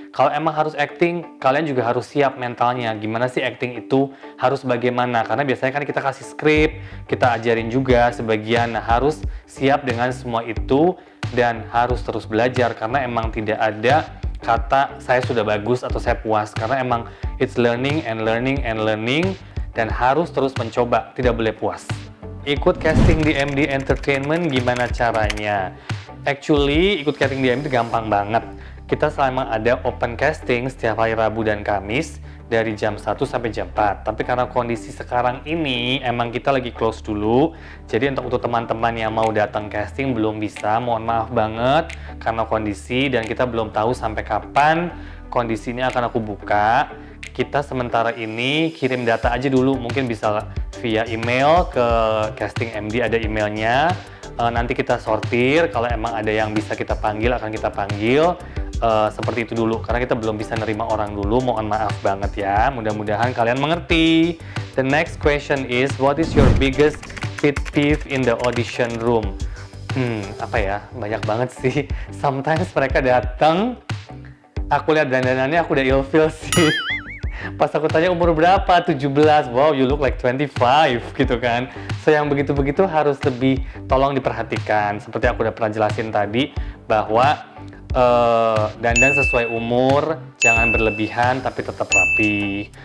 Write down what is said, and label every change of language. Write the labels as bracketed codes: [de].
[id] Kalau emang harus acting, kalian juga harus siap mentalnya. Gimana sih acting itu, harus bagaimana. Karena biasanya kan kita kasih skrip, kita ajarin juga sebagian. Nah, harus siap dengan semua itu dan harus terus belajar. Karena emang tidak ada kata saya sudah bagus atau saya puas. Karena emang [en] it's learning and learning and learning. [id] Dan harus terus mencoba, tidak boleh puas. Ikut casting di MD Entertainment gimana caranya? [en] Actually, [id] ikut casting di MD gampang banget. Kita selama ada open casting setiap hari Rabu dan Kamis dari jam 1 sampai jam 4. Tapi karena kondisi sekarang ini emang kita lagi close dulu. Jadi untuk teman-teman yang mau datang casting belum bisa, mohon maaf banget karena kondisi, dan kita belum tahu sampai kapan kondisi ini akan aku buka. Kita sementara ini kirim data aja dulu, mungkin bisa via email ke casting MD, ada emailnya. Nanti kita sortir, kalau emang ada yang bisa kita panggil akan kita panggil. Seperti itu dulu, karena kita belum bisa nerima orang dulu, mohon maaf banget ya. Mudah-mudahan kalian mengerti. [en] The next question is, what is your biggest pet peeve in the audition room? [id] Apa ya, banyak banget sih. [en] Sometimes [id] mereka datang, aku lihat dandanannya aku udah ilfeel sih. Pas aku tanya umur berapa, 17, [en] wow you look like 25 [id] gitu kan. [en] So [id] yang begitu-begitu harus lebih tolong diperhatikan. Seperti aku udah pernah jelasin tadi, bahwa dandan sesuai umur, jangan berlebihan tapi tetap rapi.